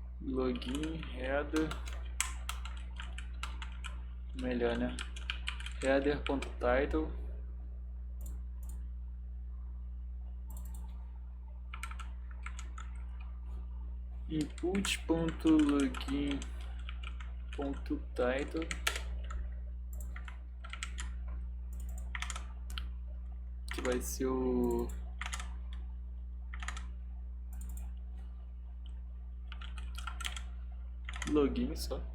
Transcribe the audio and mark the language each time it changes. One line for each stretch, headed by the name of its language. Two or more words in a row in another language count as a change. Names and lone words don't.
English: login, header,
Portuguese: melhor, né?
English: Header.title, input.login.title,
Portuguese: que vai ser o login só.